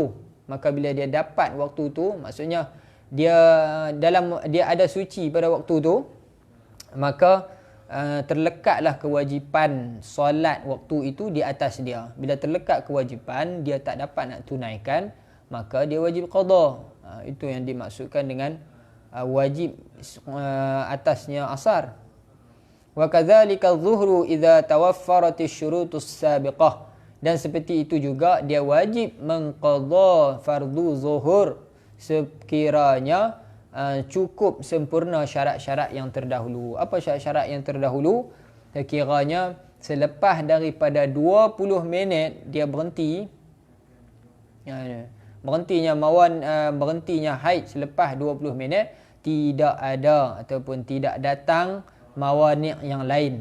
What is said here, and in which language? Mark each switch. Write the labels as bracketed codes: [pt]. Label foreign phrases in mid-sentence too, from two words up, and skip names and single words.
[ms] Maka bila dia dapat waktu tu, maksudnya dia ada suci pada waktu tu, maka terlekatlah kewajipan solat waktu itu di atas dia. Bila terlekat kewajipan, dia tak dapat nak tunaikan, maka dia wajib qada. Itu yang dimaksudkan dengan wajib atasnya asar. [ar] وكذلك الظهر إذا توفرت الشروط السابقة. [ms] Dan seperti itu juga dia wajib mengqada fardu zuhur sekiranya cukup sempurna syarat-syarat yang terdahulu. Apa syarat-syarat yang terdahulu? Sekiranya selepas daripada 20 minit dia berhenti, berhentinya haid selepas 20 minit, tidak ada ataupun tidak datang mawani' yang lain.